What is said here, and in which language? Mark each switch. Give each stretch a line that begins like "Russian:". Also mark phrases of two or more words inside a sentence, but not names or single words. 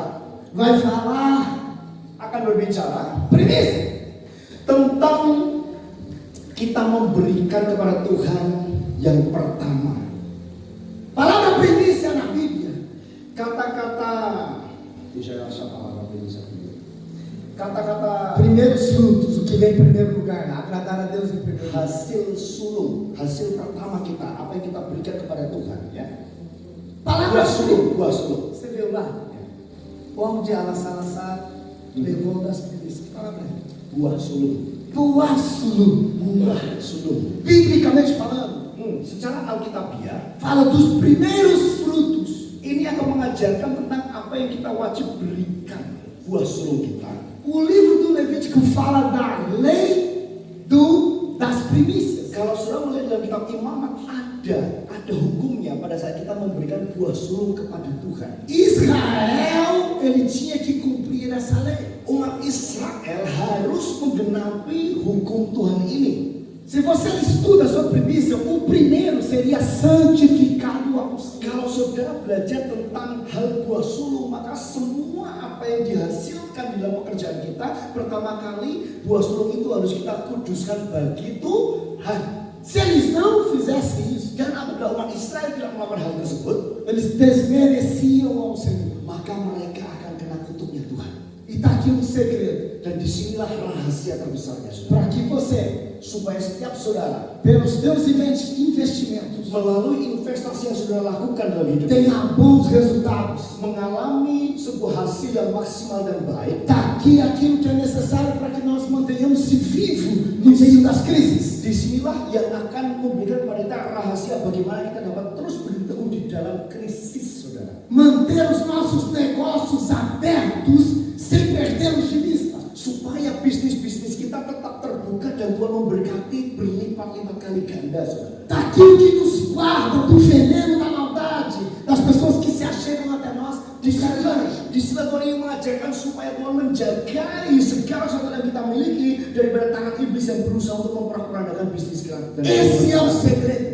Portuguese: vai falar
Indonesian: akan berbicara
Portuguese: primícia.
Indonesian: tentang kita memberikan kepada Tuhan yang pertama.
Portuguese: Palavra primícia na Bíblia
Indonesian: Kata-kata,
Portuguese: deixa eu achar a palavra primícia primeiro.
Indonesian: Kata-kata
Portuguese: primeiros frutos, o que vem em primeiro lugar, agradar a Deus em primeiro lugar.
Indonesian: hasil sulung, hasil pertama kita, apa yang kita berikan kepada Tuhan, ya.
Portuguese: Palavra
Indonesian: Buah sulung.
Portuguese: Você viu lá? Onde ela Salazar levou das primícias. Que palavra é?
Indonesian: Buah sulung. Buásulo. Buah sulung.
Portuguese: Biblicamente falando,
Indonesian: Secara alkitabiah,
Portuguese: fala dos primeiros frutos.
Indonesian: ini akan mengajarkan tentang apa yang kita wajib berikan buah sulung kita.
Portuguese: O livro do Levítico fala da lei das primícias.
Indonesian: Kalau saudara melihat dalam kitab Imamat ada hukumnya pada saat kita memberikan buah sulung kepada Tuhan.
Portuguese: Israel, ele tinha que cumprir essa lei.
Indonesian: Umat Israel harus menggenapi hukum Tuhan ini.
Portuguese: Se você estuda sobre primícia, o primeiro seria santificado aos
Indonesian: Kalau saudara belajar tentang hal buah sulung, maka semua apa yang dihasilkan di dalam pekerjaan kita, pertama kali buah sulung itu harus kita kuduskan bagi Tuhan.
Portuguese: Se eles não fizessem isso,
Indonesian: Dan apabila umat Israel tidak melakukan hal tersebut,
Portuguese: eles desmereciam ao Senhor.
Indonesian: maka mereka akan kena kutuknya Tuhan.
Portuguese: E está aqui um segredo,
Indonesian: Dan disinilah rahasia terbesarnya, saudara.
Portuguese: para que você,
Indonesian: Supaya setiap saudara
Portuguese: pelos teus investimentos,
Indonesian: melalui investasi yang saudara lakukan dalam hidup,
Portuguese: tenha bons resultados.
Indonesian: mengalami sebuah hasil yang maksimal dan baik.
Portuguese: Está aqui aquilo que é necessário para que nós mantenhamos-se vivos no meio das crises.
Indonesian: Disinilah yang akan memberikan kepada kita rahasia bagaimana kita dapat terus berteguh di dalam krisis, saudara.
Portuguese: Manter os nossos negócios abertos sem perdê-los de vista.
Indonesian: Supaya bisnis-bisnis kita tetap terbuka dan Tuhan memberkati berlipat-lipat kali ganda, saudara.
Portuguese: Está aqui o que nos guarda do veneno da maldade, das pessoas que se achegam até nós de cargas.
Indonesian: Disinilah Tuhan ingin mengajarkan supaya Tuhan menjagai segala sesuatu yang kita miliki daripada tangan iblis yang berusaha untuk memperandakan bisnis kita.
Portuguese: Esse é o segredo.